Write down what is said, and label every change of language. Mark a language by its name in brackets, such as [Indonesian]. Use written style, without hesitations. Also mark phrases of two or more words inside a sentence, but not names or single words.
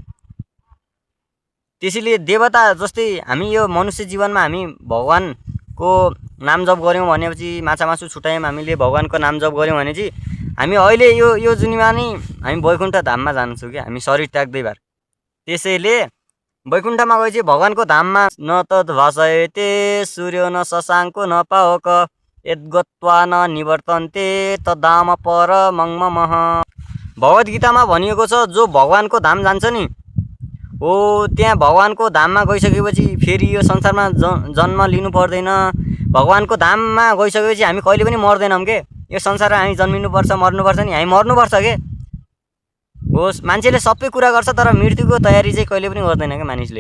[Nepali] त्यसैले देवता जस्तै हामी यो मनुष्य जीवनमा हामी भगवानको नाम जप गऱ्यौँ भनेपछि, माछा मासु छुट्यायौँ, हामीले भगवानको नाम जप गऱ्यौँ भने चाहिँ हामी अहिले यो जुनीमा नै हामी वैकुण्ठ धाममा जान्छौँ कि, हामी शरीर त्याग्दै भएर। त्यसैले वैकुण्ठमा गए चाहिँ भगवानको धाममा [Sanskrit] न तद् भासयते सूर्यो न शशाङ्को न पावक यद्गत्वा न निवर्तन्ते तद्धाम परमं ममः। [Nepali] भगवत गीतामा भनिएको छ, जो भगवानको धाम जान्छ नि हो, त्यहाँ भगवानको धाममा गइसकेपछि फेरि यो संसारमा जन्म लिनु पर्दैन। भगवानको धाममा गइसकेपछि हामी कहिले पनि मर्दैनौँ के। यो संसारमा हामी जन्मिनुपर्छ, मर्नुपर्छ नि, हामी मर्नुपर्छ के। होस् मान्छेले सबै कुरा गर्छ तर मृत्युको तयारी चाहिँ कहिले पनि गर्दैन क्या मानिसले।